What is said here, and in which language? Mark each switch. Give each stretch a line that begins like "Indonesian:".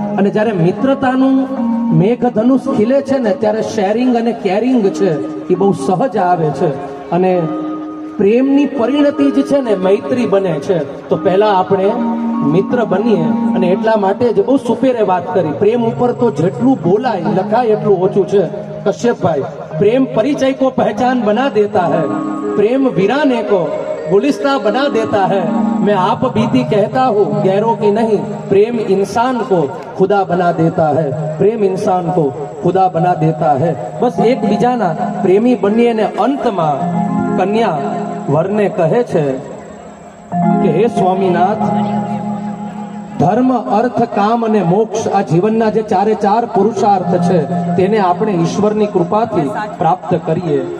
Gujarati: અને જ્યારે મિત્રતાનું મેઘધનુષ ખીલે છે ને ત્યારે શેરિંગ અને કેરિંગ છે એ બહુ સહજ આવે છે. અને પ્રેમની પરિણતિ જ છે ને મૈત્રી બને છે. તો પહેલા આપણે મિત્ર બનીએ. અને એટલા માટે જ બહુ સુપેરે વાત કરી. પ્રેમ ઉપર તો જેટલું બોલાય લખાય એટલું ઓછું છે.
Hindi: કશ્યપભાઈ, પ્રેમ પરિચય को पहचान बना देता है, प्रेम वीराने को गुलिस्ता बना देता है. मैं आप बीती कहता हूँ गैरों की नहीं, प्रेम इंसान को खुदा बना देता है. प्रेम इंसान को खुदा बना देता है.
Gujarati: बस એકબીજાના પ્રેમી બનીએ ને અંતમાં કન્યા વરને કહે છે કે હે સ્વામીનાથ, ધર્મ, અર્થ, કામ અને મોક્ષ આ જીવનના જે 4 પુરુષાર્થ છે તેને આપણે ઈશ્વરની કૃપાથી પ્રાપ્ત કરીએ.